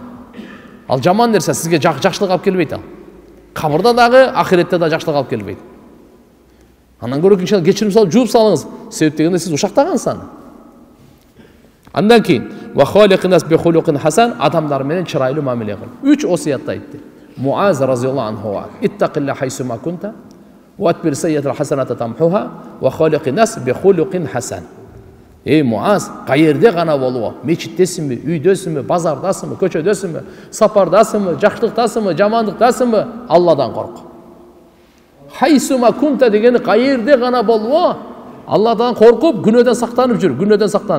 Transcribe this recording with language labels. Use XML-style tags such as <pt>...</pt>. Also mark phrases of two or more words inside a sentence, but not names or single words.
<ky>Ал жаман нерсе сизге жакшылык алып келбейт ал. Кабырда дагы, ахиретте да жакшылык алып келбейт. Андан көрө иншалла кечирим салып жууп салыңыз. Себеп дегенде сиз ушактагансыз аны. Андан кийин</ky> <ar>وخالق الناس بخلق حسن,</ar> <ky>адамдар менен чырайлуу мамиле кыл. 3 осиятты айтты. Муаз</ky> <ar>رضي الله عنه: "اتق الله حيثما كنت، وأتبع السيئة الحسنة تمحها، وخالق الناس بخلق حسن."</ar> <ky>Эй Муаз, кайерде гана болобу? Мечиттесиңби, үйдөсүңбү, базардасыңбы, көчөдөсүңбү, сапардасыңбы, жакшылыктасыңбы, жамандыктасыңбы? Алладан корк.</ky> <ar>حيثما كنت</ar> <ky>дегени кайерде гана болобу? Алладан коркуп, күнөөдөн сактанып жүр, күнөөдөн сактан.</ky>